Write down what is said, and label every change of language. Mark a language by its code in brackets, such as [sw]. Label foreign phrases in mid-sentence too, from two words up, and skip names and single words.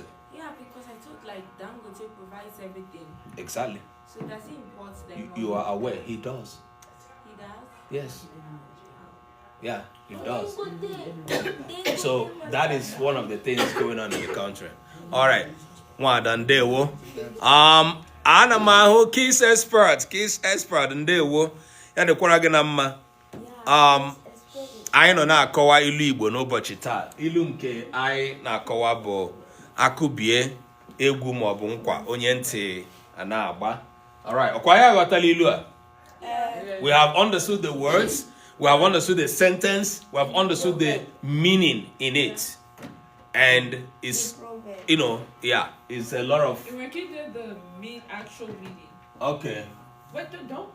[en] Yeah, because I thought like Dangote provides everything. Exactly. So does he import them? You are aware he does. He does. Yes. Yeah, he does. So that is one of the things going on in the country. All right. [ig] Ndewo. Ana m ahụ [en] kiss expert [ig] ndewo. Ya dịkwara gị na mma. Anyị nọ na-akọwa ilu Igbo n'ụbọchị taa. Ilu nke anyị na-akọwa bụ akụbie egwu maọbụ nkwa onye ntị na-agba. [en] All right. [ig] Ọkwa ya ghọtala ilu a? [en] We have understood the words. We have understood the sentence. We have understood the meaning in it. And it's, you know, yeah, it's a lot of... Can did the actual meaning. Okay. But don't...